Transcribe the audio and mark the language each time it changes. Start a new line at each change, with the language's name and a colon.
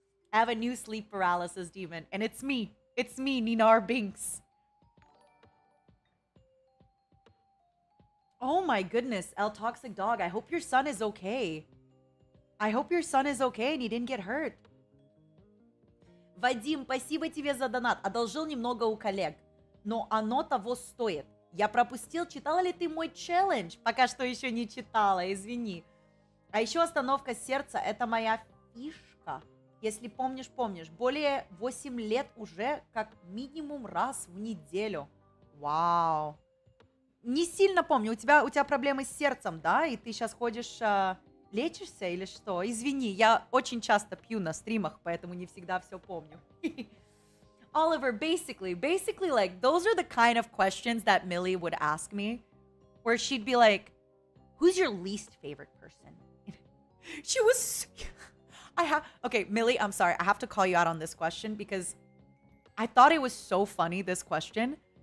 English: I have a new sleep paralysis demon, and it's me. It's me, Ninar Binks. Oh my goodness, El Toxic Dog. I hope your son is okay. I hope your son is okay and he didn't get hurt.
Russian: Вадим, спасибо тебе за донат. Одолжил немного у коллег, но оно того стоит. Я пропустил, читала ли ты мой челлендж? Пока что еще не читала, извини. А еще остановка сердца – это моя фишка. Если помнишь, помнишь. Более 8 лет уже как минимум раз в неделю. Вау. Не сильно помню. У тебя проблемы с сердцем, да? И ты сейчас ходишь, лечишься или что? Извини, я очень часто пью на стримах, поэтому не всегда все помню.
English: Oliver, basically, like, those are the kind of questions that Millie would ask me, where she'd be like, who's your least favorite person? She was... Okay, Millie, I'm sorry. I have to call you out on this question because I thought it was so funny, this question.